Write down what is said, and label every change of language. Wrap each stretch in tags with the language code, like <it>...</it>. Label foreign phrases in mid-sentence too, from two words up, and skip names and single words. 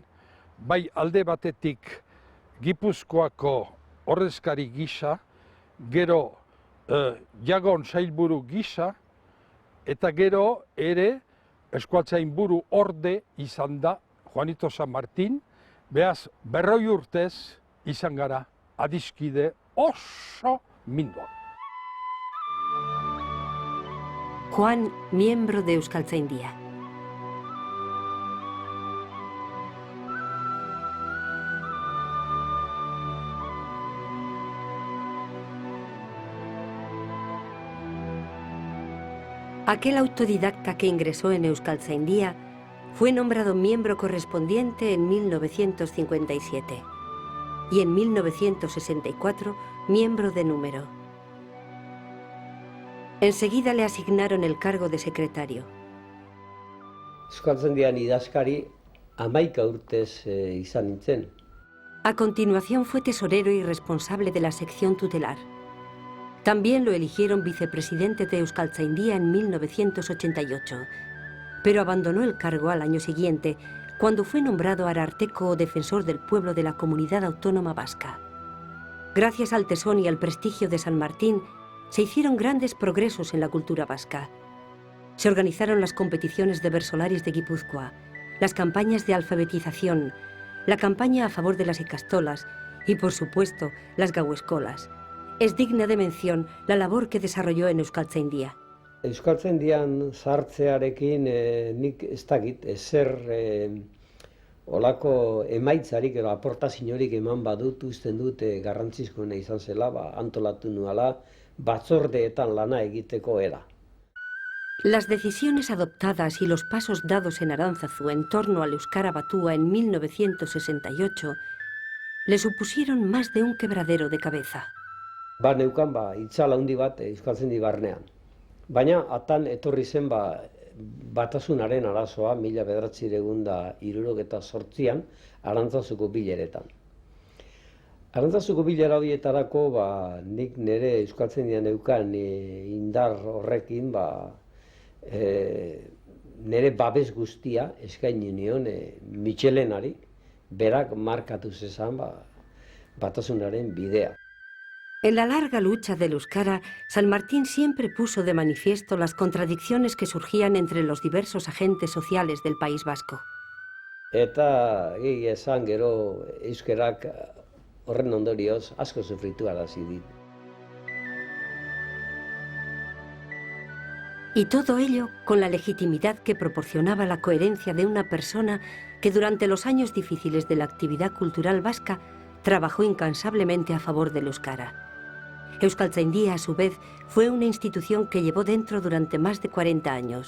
<eu>Bai alde batetik Gipuzkoako ordezkari gisa, gero Jagon sailburu gisa, eta gero ere Euskaltzainburu orde izan da Juanito San Martin, beaz 40 urtez izan gara adiskide oso mindoa.</eu> <es>Juan, miembro de Euskaltzaindia. Aquel autodidacta que ingresó en Euskaltzaindia fue nombrado miembro correspondiente en 1957 y en 1964 miembro de número. Enseguida le asignaron el cargo de secretario.</es> <eu>Euskaltzaindian idazkari 11 urtez izan nintzen.</eu> <es>A continuación fue tesorero y responsable de la sección tutelar. También lo eligieron vicepresidente de Euskaltzaindia en 1988, pero abandonó el cargo al año siguiente, cuando fue nombrado ararteko o defensor del pueblo de la Comunidad Autónoma Vasca. Gracias al tesón y al prestigio de San Martín, se hicieron grandes progresos en la cultura vasca. Se organizaron las competiciones de versolaris de Guipúzcoa, las campañas de alfabetización, la campaña a favor de las ikastolas y, por supuesto, las gaueskolas. Es digna de mención la labor que desarrolló en Euskaltzaindia.</es> <eu>Euskaltzaindian sartzearekin nik ez dakit ezer olako emaitzarik edo aportaziorik eman badut usten dut garrantzizkoena izan zela, antolatu nuela batzordeetan lana egiteko era.</eu> <es>Las decisiones adoptadas y los pasos dados en Arantzazu en torno al euskara batua en 1968 le supusieron más de un quebradero de cabeza.</es> <eu>Neukan itzal handi bat Euskaltzaindi barnean. Baina atan etorri zen batasunaren arazoa 1978an Arantzazuko bileretan. Arantzazuko bilera horietarako nik nire Euskaltzaindian neukan indar horrekin nire babes guztia eskaini nion Michelenari, berak markatu zezan batasunaren bidea.</eu> <es>En la larga lucha del euskara, San Martín siempre puso de manifiesto las contradicciones que surgían entre los diversos agentes sociales del País Vasco.</es> <eu>Eta esan gero euskerak horren ondorioz asko sufritu arazi dit.</eu> <es>Y todo ello con la legitimidad que proporcionaba la coherencia de una persona que durante los años difíciles de la actividad cultural vasca trabajó incansablemente a favor del euskara. Euskaltzaindia, a su vez, fue una institución que llevó dentro durante más de 40 años.</es>